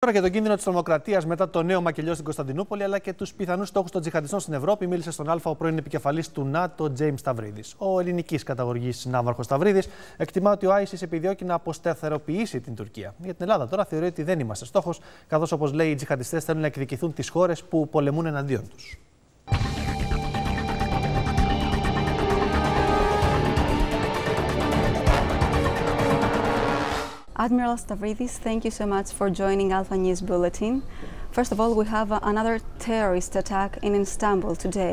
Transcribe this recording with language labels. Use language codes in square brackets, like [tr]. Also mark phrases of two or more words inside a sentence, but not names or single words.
[el] Τώρα για τον κίνδυνο της τρομοκρατίας μετά το νέο μακελιό στην Κωνσταντινούπολη, αλλά και τους πιθανούς στόχους των τζιχαντιστών στην Ευρώπη, μίλησε στον Α ο πρώην επικεφαλής του ΝΑΤΟ, Τζέιμς Σταυρίδη. Ο ελληνικής καταγωγής ναύαρχος Σταυρίδης εκτιμά ότι ο ISIS επιδιώκει να αποσταθεροποιήσει την Τουρκία. Για την Ελλάδα τώρα θεωρεί ότι δεν είμαστε στόχος, καθώς όπως λέει οι τζιχαντιστές θέλουν να εκδικηθούν τις χώρες που πολεμούν εναντίον τους. [en] Admiral Stavridis, thank you so much for joining Alpha News Bulletin. First of all, we have another terrorist attack in Istanbul today.